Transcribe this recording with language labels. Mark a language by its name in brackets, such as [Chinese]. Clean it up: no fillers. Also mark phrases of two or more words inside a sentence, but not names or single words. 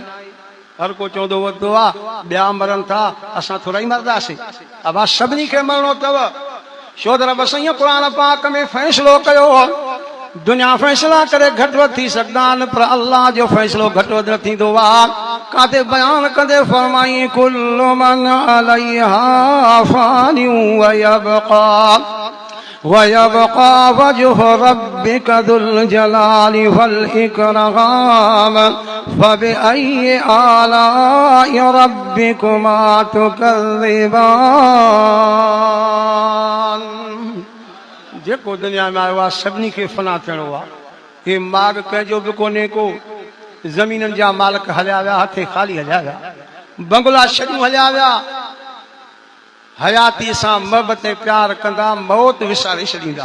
[Sindhi] हर को चवंदो वरितो आहे ॿिया मरनि था असां थोरा ई मरंदासीं। अबा सभिनी खे मरणो अथव। छो त रब साईं क़ुरान पाक में फ़ैसिलो कयो दुनिया फ़ैसिला करे घटि वधि थी सघंदा आहिनि पर अल्लाह जो फ़ैसिलो घटि वधि न थींदो आहे। काथे बयान कंदे फरमाई [Arabic] كل من عليها فان ويبقى وجه ربك ذو الجلال والإكرام فبأي آلاء ربكما تكذبان. [Sindhi] जेको दुनिया में आयो आहे सभिनी खे फना थियणो आहे। हे माग कंहिंजो बि कोन्हे को। ज़मीननि जा मालिक हलिया विया हथे ख़ाली हलिया विया बंगला छॾियूं हलिया विया। हयाती सां मोहबत ऐं प्यार कंदा मौत विसारे छॾींदा।